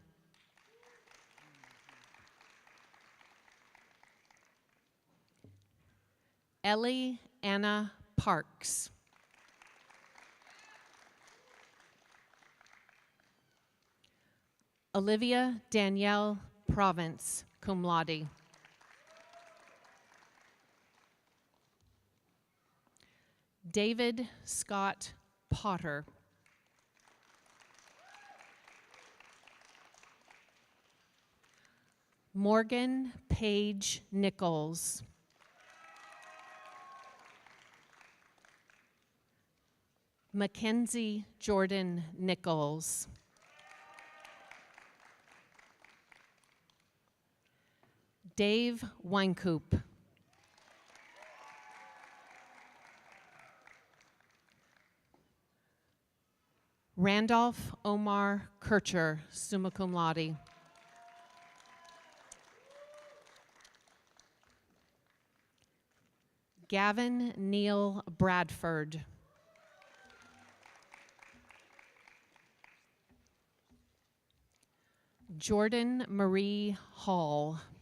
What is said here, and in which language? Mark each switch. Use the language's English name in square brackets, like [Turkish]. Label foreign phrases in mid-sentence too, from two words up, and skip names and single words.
[English] Ellie Anna Parks. Olivia Danielle Province, [Latin] cum laude. [English] David Scott Potter. Morgan Page Nichols. Mackenzie Jordan Nichols. Dave Weinkoop. Randolph Omar Kircher, [Latin] summa cum laude. [English] Gavin Neil Bradford. Jordan Marie Hall.